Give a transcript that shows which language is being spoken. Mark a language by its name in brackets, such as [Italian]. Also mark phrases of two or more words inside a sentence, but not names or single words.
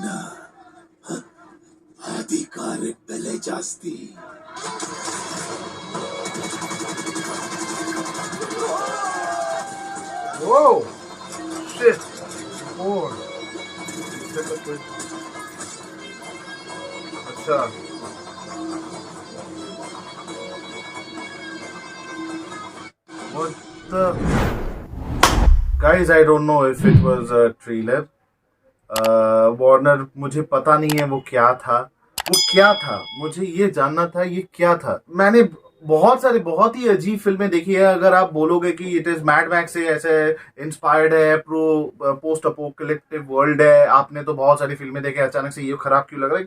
[Kannada] ಅಧಿಕಾರಕ್ಕೆ ಬೆಲೆ ಜಾಸ್ತಿ. [English] Whoa! Shit! More. अच्छा. What the? Guys, I don't know if it was a trailer. [Hindi] वार्नर, मुझे पता नहीं है वो क्या था। मुझे ये जानना था ये क्या था। मैंने बहुत ही अजीब फिल्में देखी है। अगर आप बोलोगे कि [English] it is [Hindi] मैड मैक्स से ऐसे इंस्पायर्ड है, [English] post apocalyptic world [Hindi] है, आपने तो बहुत सारी फिल्में देखे, अचानक से ये खराब क्यों लग रहा है?